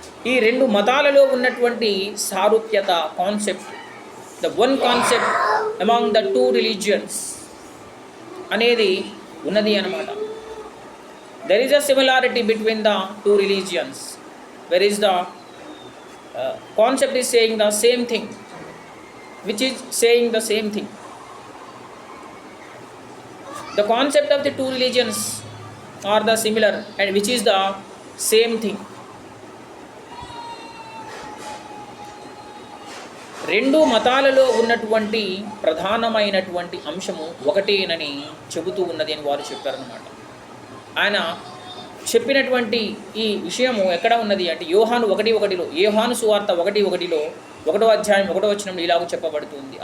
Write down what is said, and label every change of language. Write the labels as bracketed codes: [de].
[te] ఈ 2 మతాలలో ఉన్నటువంటి సారూప్యత concept, [en] the one concept among the 2 religions [te] అనేది ఉన్నది అన్నమాట. [en] There is a similarity between the 2 religions. Where is the concept is saying the same thing, which is saying the same thing. The concept of the 2 religions are the similar and which is the same thing. [te] రెండు మతాలలో ఉన్నటువంటి ప్రధానమైనటువంటి అంశము ఒకటేనని చెబుతూ ఉన్నది అని వారు చెప్పారన్నమాట. ఆయన చెప్పినటువంటి ఈ విషయము ఎక్కడ ఉన్నది అంటే యోహాను 1:1లో, యోహాను సువార్త 1:1లో 1వ అధ్యాయం 1వ వచనంలో ఇలాగ చెప్పబడుతుంది.